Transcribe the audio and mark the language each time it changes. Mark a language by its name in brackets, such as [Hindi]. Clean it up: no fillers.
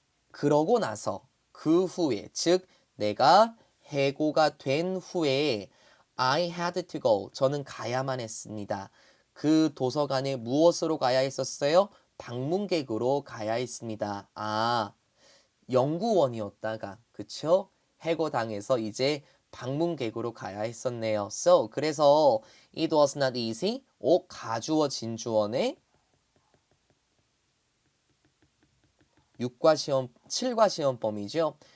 [Korean] 그러고 나서 그 후에 즉 내가 해고가 된 후에 [English] I had to go. [Korean] 저는 가야만 했습니다. 그 도서관에 무엇으로 가야 했었어요? 방문객으로 가야 했습니다. 연구원이었다가 그쵸? 해고당해서 이제 방문객으로 가야 했었네요. [English] So [Korean] 그래서 [English] it was not easy. [Korean] 가주어 진주어네 6과 시험, 7과 시험범위죠.